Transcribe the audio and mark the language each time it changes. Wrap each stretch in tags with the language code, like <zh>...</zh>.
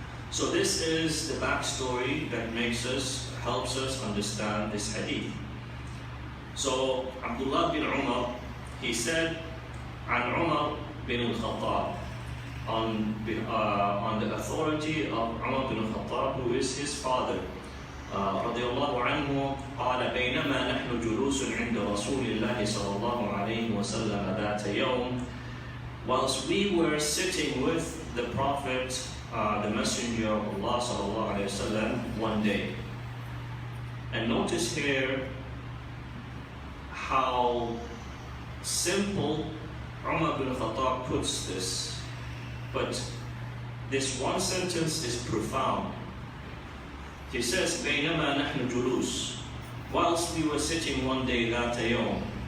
<en>So this is the backstory that helps us understand this hadith. So Abdullah bin Umar, he said, "An Umar bin al-Khattab," on the authority of Umar bin al-Khattab, who is his father.</en> <ar>رضي الله عنه قال بينما نحن جلوس عند رسول الله صلى الله عليه وسلم ذات يوم,</ar> <en>whilst we were sitting with the Prophet, the Messenger of Allah</en> <ar>صلى الله عليه وسلم, one day.</ar> <en>And notice here how simple Umar bin Khattab puts this, but this one sentence is profound. He says,</en> <ar>بينما نحن جلوس,</ar> <en>whilst we were sitting one day</en> <ar>ذات يوم.</ar>